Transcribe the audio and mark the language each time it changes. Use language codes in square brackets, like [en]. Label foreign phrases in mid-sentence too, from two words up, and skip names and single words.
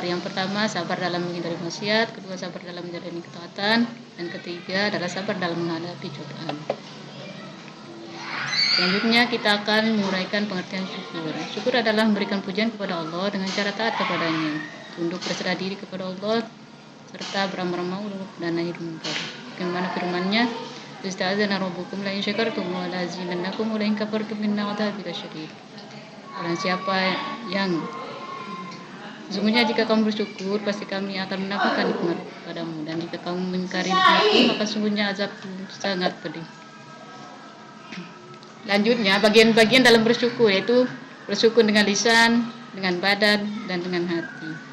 [id] Yang pertama, sabar dalam menghindari maksiat, kedua sabar dalam menjalani ketaatan, dan ketiga adalah sabar dalam menghadapi cobaan. Selanjutnya kita akan menguraikan pengertian syukur. Syukur adalah memberikan pujian kepada Allah dengan cara taat kepadanya, tunduk berserah diri kepada Allah serta beramar ma'ruf dan nahi munkar. Bagaimana firman-Nya? [ar] تأذن ربكم لئن شكرتم ولأزيدنكم ولئن كفرتم إن عذابي لشديد. [id] Barang siapa yang sesungguhnya jika kamu bersyukur, pasti kami akan menambahkan nikmat padamu. Dan jika kamu mengingkari nikmatku, maka sungguhnya azabku sangat pedih. Lanjutnya, bagian-bagian dalam bersyukur, yaitu bersyukur dengan lisan, dengan badan, dan dengan hati.